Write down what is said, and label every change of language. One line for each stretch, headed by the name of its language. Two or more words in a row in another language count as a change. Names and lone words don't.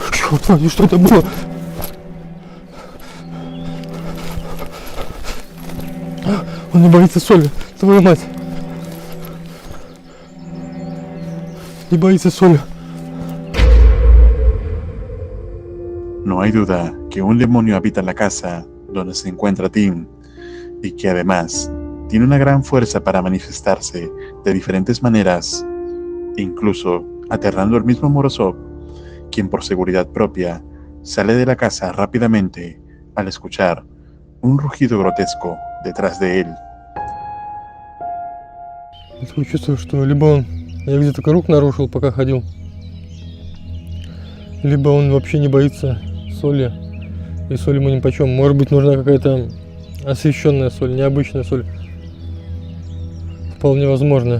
Russian: Черт возьми, что это было? Он не боится соли, твою mать. Не боится соли.
Spanish: No hay duda que un demonio habita la casa donde se encuentra Tim y que además tiene una gran fuerza para manifestarse de diferentes maneras, incluso aterrando al mismo Morozov, quien por seguridad propia sale de la casa rápidamente al escuchar un rugido grotesco detrás de él.
Russian: Я такое чувство, что либо он я где-то круг нарушил, пока ходил, либо он вообще не боится соли, и соль ему нипочем. Может быть, нужна какая-то освещенная соль, необычная соль. Вполне возможно.